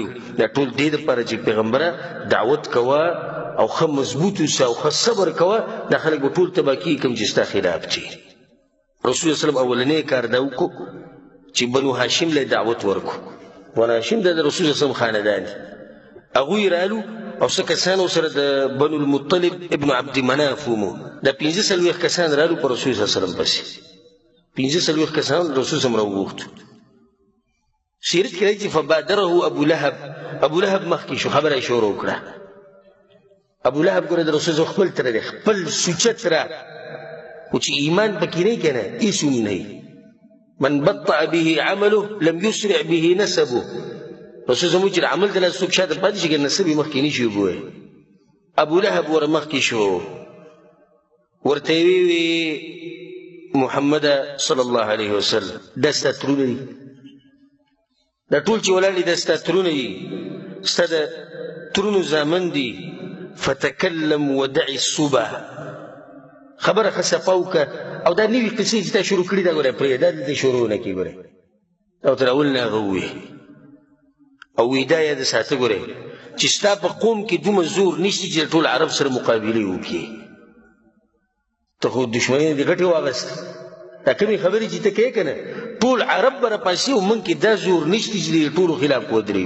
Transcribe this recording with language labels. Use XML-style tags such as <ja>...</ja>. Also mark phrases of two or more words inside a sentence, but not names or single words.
<ps>دا ټول دې دپاره چې پیغمبره دعوت کوه او ښه مضبوط اوسه او ښه صبر کوه دا خلک به ټول تباه کېږي کوم چې ستا خلاف چې. رسول الله وسلم اولنی کار دا وکړو چې بنو هاشم له دعوت ورکړو. بنو هاشم د رسول الله وسلم خاندان دي. هغوی رالو او څه کسان ورسره د بنو المطلب ابن عبد مناف ومو. دا 45 کسان رالو په رسول الله وسلم پسې. 45 کسان رسول الله وسلم راوغوښتو. سیرت کې راځي چې فبادره ابو لهب مخکې شو خبره یې شروع کړه. ابو لهب ګوره د رسول الله خپل تره دی، خپل سوچه تره، خو چې ایمان پکې نه که نه هېڅ هم نه.</ps> <ar>من بطأ به عمله لم يسرع به نسبه.</ar> <ps>رسول زموږ چې عمل د لاس څوک شاته پاتې شي که نسب یې مخکې نه شي وګورئ. ابو لهب ور مخکې شو، ورته یې ویې محمد</ps> <ar>صلی الله علیه وسلم</ar> <ps>دا ستا ترونه دي، دا ټول چې ولاړ دي دا ستا ترونه دي، ستا د ترونو زامن دي.</ps> <ar>فتکلم ودع الصبح،</ar> <ps>خبره ښه صفا وکړه او دا نوي قصې چې تا شروع کړي دا ګوره پرېږده، دا دلته شروع نه کړي ګوره. او تر اول نه هغه ووایي او وایي دا یاد ساته ګوره چې ستا په قوم کې دومره زور نشته چې د ټول عرب سره مقابلې وکړي. ته خو دشمني دې غټې واغسته، دا کومې خبرې چې ته کوې که نه ټول عرب به راپاسي او موږ کې دا زور نشته چې د ټولو خلاف ودرېږو.</ps>